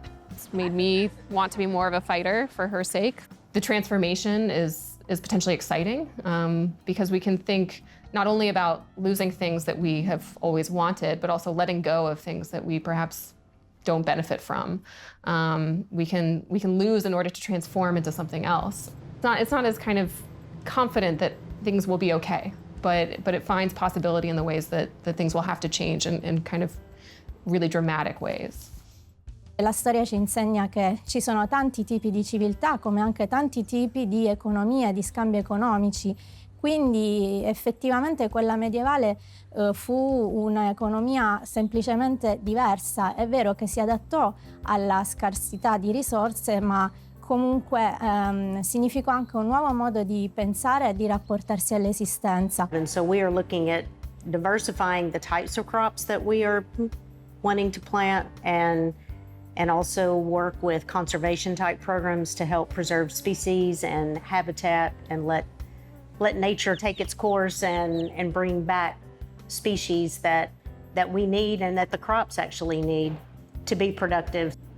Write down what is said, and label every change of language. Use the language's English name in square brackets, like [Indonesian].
[English] It's made me want to be more of a fighter for her sake. The transformation is potentially exciting because we can think not only about losing things that we have always wanted, but also letting go of things that we perhaps don't benefit from. We can lose in order to transform into something else. It's not as kind of confident that things will be okay, but it finds possibility in the ways that things will have to change in kind of really dramatic ways. [Italian] La storia ci insegna che ci sono tanti tipi di civiltà, come anche tanti tipi di economia, di scambi economici. Quindi effettivamente quella medievale fu un'economia semplicemente diversa. È vero che si adattò alla scarsità di risorse, ma comunque significò anche un nuovo modo di pensare e di rapportarsi all'esistenza. [English] And so we are looking at diversifying the types of crops that we are wanting to plant and also work with conservation type programs to help preserve species and habitat and let nature take its course and bring back species that we need and that the crops actually need to be productive.